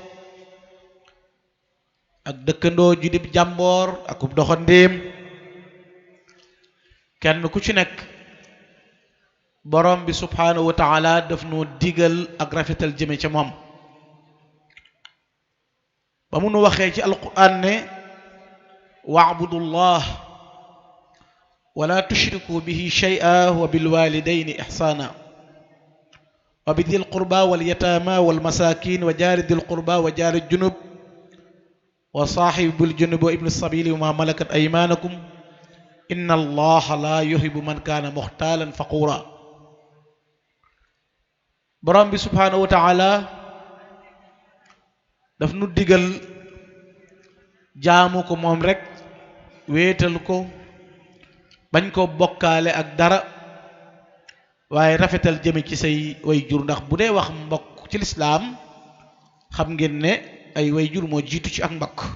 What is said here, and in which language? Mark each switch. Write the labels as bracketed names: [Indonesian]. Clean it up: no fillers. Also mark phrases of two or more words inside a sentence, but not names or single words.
[Wolof] ak dëkkandoo ju dib jàmboor ak doxandéem kenn ku ci nekk borom bi [Arabic] subhaanahu wa taala [Wolof] daf noo digal ak rafetal jëme ca moom ba mu nu waxee ci alquran ne [Arabic] واعبدوا الله ولا تشركوا به شيئا وبالوالدين إحسانا وبذي القربى واليتامى والمساكين والجار ذي القربى والجار الجنب والصاحب بالجنب وابن السبيل وما ملكت أيمانكم إن الله لا يحب من كان مختالا فخورا [Wolof] borom bi [Arabic] subhanahu wa ta'ala [Wolof] daf nu digal jaamu ko moom rek wéetal ko bañ ko bokkaale ak dara waaye rafetal jëme ci say way jur ndax bu dee wax mbokk ci lislaam xam ngeen ne ay way jur moo jiitu ci ak mbokk